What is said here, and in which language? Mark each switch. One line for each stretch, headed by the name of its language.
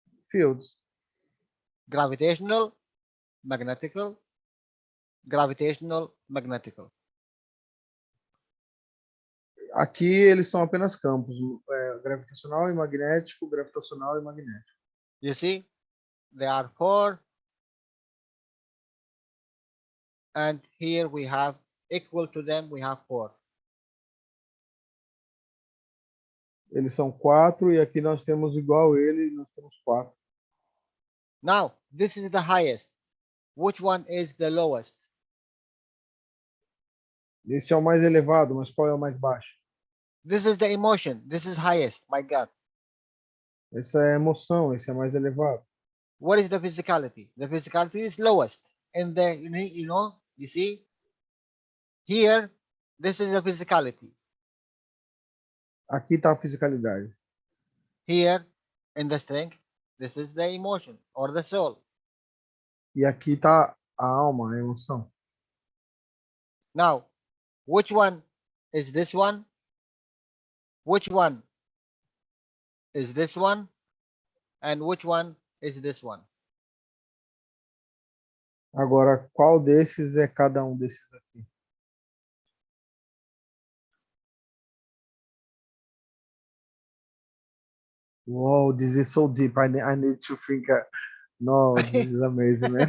English: Fields. Gravitational, magnetical, gravitational, magnetical.
Portuguese: Aqui eles são apenas campos, gravitacional e magnético, gravitacional e magnético.
English: You see, there are 4, and here we have equal to them, we have 4.
Portuguese: Eles são 4 e aqui nós temos igual ele, nós temos 4.
English: Now, this is the highest. Which one is the lowest?
Portuguese: Esse é o mais elevado, mas qual é o mais baixo?
English: This is the emotion. This is highest. My God.
Portuguese: Essa é a emoção, esse é mais elevado.
English: What is the physicality? The physicality is lowest. And the, you see, here, this is the physicality.
Portuguese: Aqui está a fisicalidade.
English: Here, in the strength, this is the emotion or the soul.
Portuguese: E aqui está a alma, a emoção.
English: Now, which one is this one? Which one is this one? And which one is this one?
Portuguese: Agora, qual desses é cada um desses aqui?
English: Wow, this is so deep. I need to think. No, this is amazing, man.